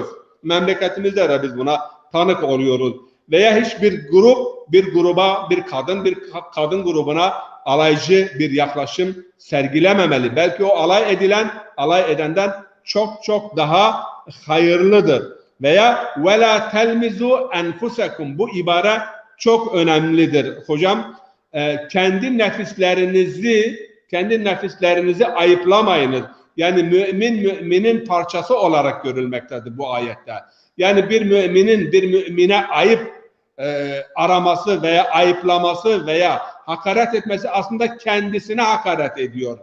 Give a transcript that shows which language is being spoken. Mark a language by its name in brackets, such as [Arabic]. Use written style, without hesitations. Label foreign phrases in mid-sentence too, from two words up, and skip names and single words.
[Turkish] Memleketimizde de biz buna tanık oluyoruz. Veya hiçbir grup bir kadın grubuna alaycı bir yaklaşım sergilememeli. Belki o alay edenden çok daha hayırlıdır. Veya [Arabic] وَلَا تَلْمِزُوا أَنْفُسَكُمْ [Turkish] bu ibare çok önemlidir hocam. Kendi nefislerinizi ayıplamayınız. Yani müminin parçası olarak görülmektedir bu ayette. Yani bir mümine ayıp araması veya ayıplaması veya hakaret etmesi aslında kendisine hakaret ediyor.